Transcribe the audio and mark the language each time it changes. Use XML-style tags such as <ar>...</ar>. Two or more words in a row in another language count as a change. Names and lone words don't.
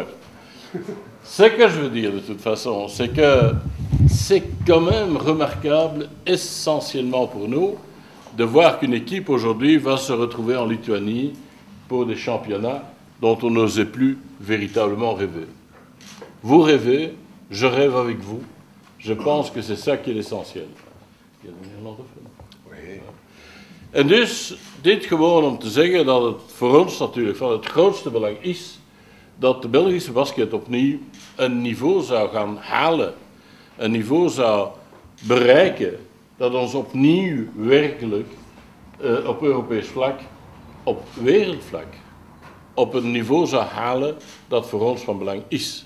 <fr>Ce que je veux dire, de toute façon, c'est que c'est quand même remarquable, essentiellement pour nous, de voir qu'une équipe, aujourd'hui, va se retrouver en Lituanie pour des championnats dont on n'osait plus véritablement rêver. Vous rêvez, je rêve avec vous. Je pense que c'est ça qui est l'essentieel.</fr> <nl>En dus, dit gewoon om te zeggen dat het voor ons natuurlijk van het grootste belang is dat de Belgische basket opnieuw een niveau zou gaan halen. Een niveau zou bereiken dat ons opnieuw werkelijk op Europees vlak, op wereldvlak, op een niveau zou halen dat voor ons van belang is.</nl>